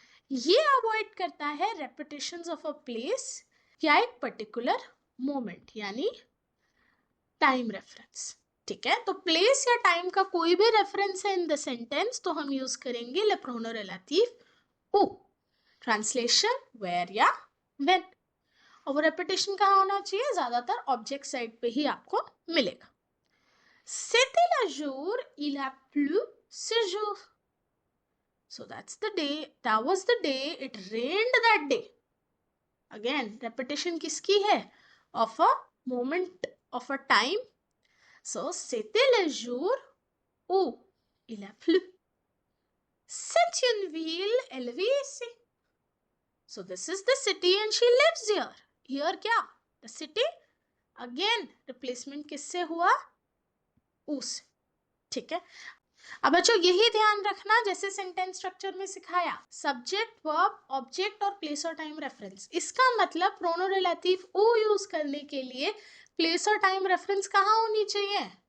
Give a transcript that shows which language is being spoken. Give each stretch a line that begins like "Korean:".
Hindi: ये अवॉइड करता है रेपिटेशंस ऑफ अ प्लेस या एक पर्टिकुलर मोमेंट, यानी टाइम रेफरेंस। ठीक है, तो प्लेस या टाइम का कोई भी रेफरेंस है इन द सेंटेंस तो हम यूज करेंगे ले प्रोनो रिलेटिव उ। ट्रांसलेशन वेयर या व्हेन। और वो रेपिटेशन कहाँ होना चाहिए? ज्यादातर ऑब्जेक्ट साइड पे ही आपको मिलेगा।
French: C'était le jour, il a plu ce jour।
English: So that's the day, that was the day, it rained that day। Again, repetition
Hindi: किसकी है?
English: Of a moment, of a time। So
French: c'était le jour où il a plu। C'est une ville, elle vit ici।
English: So this is the city and she lives here। Here
Hindi: क्या?
English: The city। Again, replacement
Hindi: किससे हुआ? उस। ठीक है, अब बच्चों यही ध्यान रखना, जैसे सेंटेंस स्ट्रक्चर में सिखाया, सब्जेक्ट वर्ब ऑब्जेक्ट और प्लेस और टाइम रेफरेंस। इसका मतलब प्रोनो रिलेटिव उ यूज करने के लिए प्लेस और टाइम रेफरेंस कहाँ होनी चाहिए?